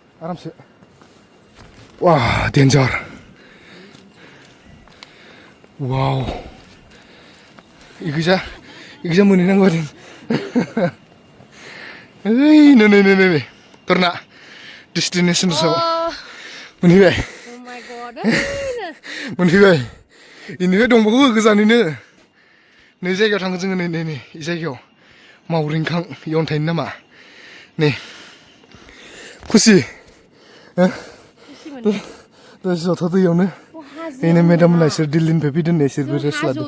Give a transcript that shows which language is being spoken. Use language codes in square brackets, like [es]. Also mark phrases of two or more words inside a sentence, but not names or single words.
[brx] आरामसे wah danger wow 이거자 मोनहैनांगौ आरो ओइ नै तरना destination साव मोनहैबाय [en] Oh my god. [brx] मोनहैबाय इनिफ्राय दंबावो गोजानैनो नै जायगायाव थाङो जोङो नै इ जायगायाव मावरिंखां इ अन्थाइनि नामा नै खुसि दसे जथ' दैयावनो बेनो मेदाम मोनहा इसोर दिल्लीनिफ्राय फैदों नै इसोरबो रेस्ट लादों